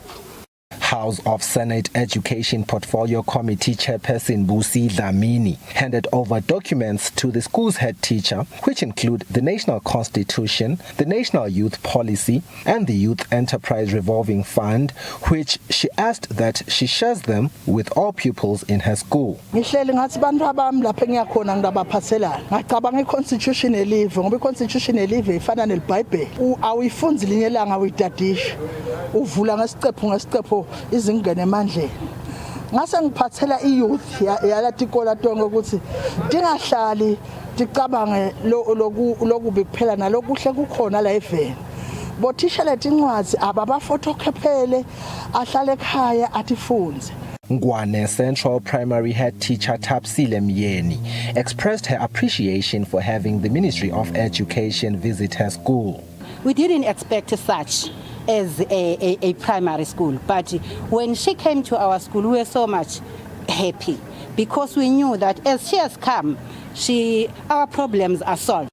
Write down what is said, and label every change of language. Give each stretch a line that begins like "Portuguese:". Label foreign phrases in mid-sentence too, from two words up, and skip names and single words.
English: House of Senate Education Portfolio Committee Chairperson Busi Dlamini handed over documents to the school's head teacher, which include the National Constitution, the National Youth Policy, and the Youth Enterprise Revolving Fund, which she asked that she shares them with all pupils in her school.
Swati: Izingane emandleni ngase ngiphathela iyouth yalatikola tonke ukuthi dingahlali dicabange lokubi kuphela nalokuhle kukhona la eveni bothisha letincwazi ababafotokhephele ahlale ekhaya atifunze.
English: Ngwane Central Primary Head Teacher Tapsile Myeni expressed her appreciation for having the Ministry of Education visit her school. We didn't expect such as a primary school, but when she came to our school, we were so much happy, because we knew that as she has come, our problems are solved.